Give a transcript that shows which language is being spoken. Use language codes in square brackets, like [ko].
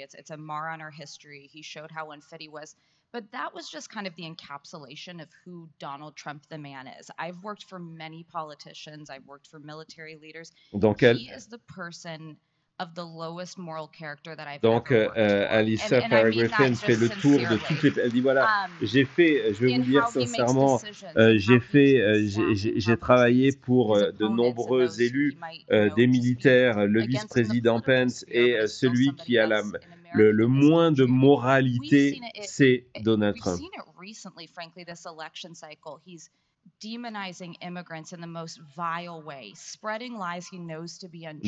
[en] It's a mar on our history. He showed how unfit he was. But that was just kind of the encapsulation of who Donald Trump the man is. I've worked for many politicians. I've worked for military leaders. He is the person of the lowest moral character that I've ever worked for. [fr] Alissa Farah Griffin fait le tour de toutes les... Elle dit voilà, je vais vous dire sincèrement, j'ai travaillé pour de nombreux élus, des militaires, le vice-président Pence, et celui qui a le moins de moralité, c'est Donald Trump. [en] We've seen it recently, frankly, this election cycle. He's demonizing immigrants in the most vile way, spreading lies he knows to be untrue.